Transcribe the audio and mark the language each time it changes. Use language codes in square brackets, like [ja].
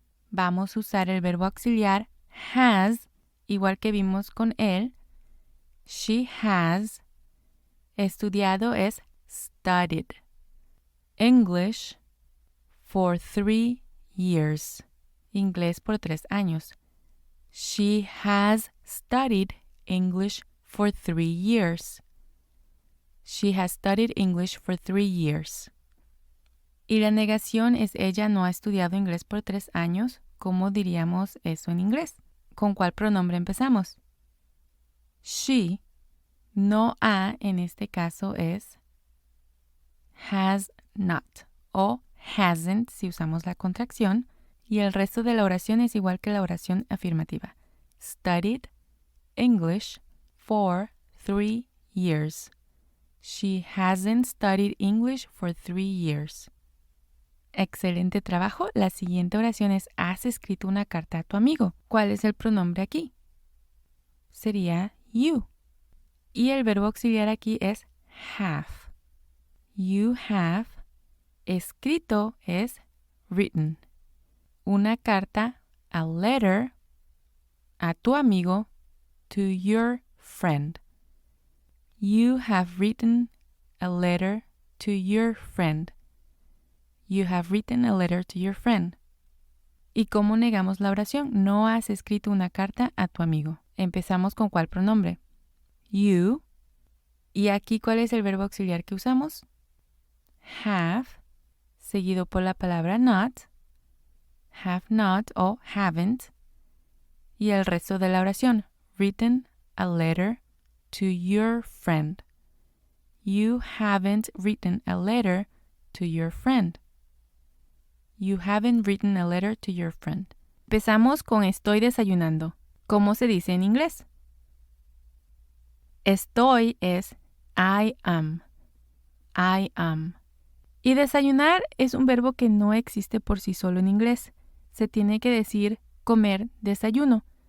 [es] Vamos a usar el verbo auxiliar has, igual que vimos con él. [en] She has. [es] Estudiado es [en] studied English for 3 years. [es] Inglés por 3 años. [en] She has studied English for 3 years. She has studied English for 3 years. [es] Y la negación es ella no ha estudiado inglés por 3 años. ¿Cómo diríamos eso en inglés? ¿Con cuál pronombre empezamos? She. No ha en este caso es has not o hasn't si usamos la contracción. Y el resto de la oración es igual que la oración afirmativa. [en] Studied English for 3 years. She hasn't studied English for 3 years. [es] Excelente trabajo. La siguiente oración es has escrito una carta a tu amigo. ¿Cuál es el pronombre aquí? Sería you. Y el verbo auxiliar aquí es have. [en] You have. [es] Escrito es [en] written. [es] Una carta, [en] a letter, [es] a tu amigo, [en] to your friend. You have written a letter to your friend. You have written a letter to your friend. [es] ¿Y cómo negamos la oración? No has escrito una carta a tu amigo. Empezamos con ¿cuál pronombre? You. ¿Y aquí cuál es el verbo auxiliar que usamos? Have, seguido por la palabra not. Have not o haven't. Y el resto de la oración. [en] Written a letter to your friend. You haven't written a letter to your friend. You haven't written a letter to your friend. [es] Empezamos con estoy desayunando. ¿Cómo se dice en inglés? Estoy es [en] I am. I am. [es] Y desayunar es un verbo que no existe por sí solo en inglés. Se tiene que decir comer desayuno.